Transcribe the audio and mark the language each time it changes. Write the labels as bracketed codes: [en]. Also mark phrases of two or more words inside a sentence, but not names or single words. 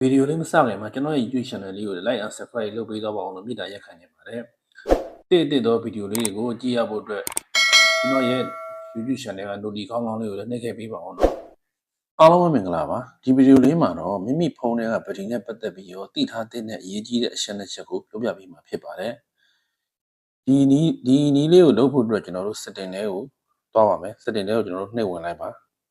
[my] ဗီဒီယိုလေးမစခင်မှာကျွန်တော်ရဲ့ YouTube channel လေးကို [en] like and subscribe [my] လုပ်ပေးတော့ပါအောင်လို့မေတ္တာရပ်ခံနေပါတယ်။တစ်သောဗီဒီယိုလေးတွေကိုကြည့်ရဖို့အတွက်ကျွန်တော်ရဲ့ YouTube channel က notification ကောင်းကောင်းလေးကိုလည်းနှိပ်ခဲ့ပေးပါအောင်နော်။အားလုံးပဲမင်္ဂလာပါ။ဒီဗီဒီယိုလေးမှာတော့မိမိဖုန်းထဲကဘက်ထရီနဲ့ပတ်သက်ပြီးတော့သိထားတဲ့အရေးကြီးတဲ့အချက်နှစ်ချက်ကိုပြောပြပေးမှာဖြစ်ပါတယ်။ဒီနည်းလေးကိုလုပ်ဖို့အတွက်ကျွန်တော်တို့ setting တွေကိုသွားပါမယ်။ setting တွေကိုကျွန်တော်တို့နှိပ်ဝင်လိုက်ပါ။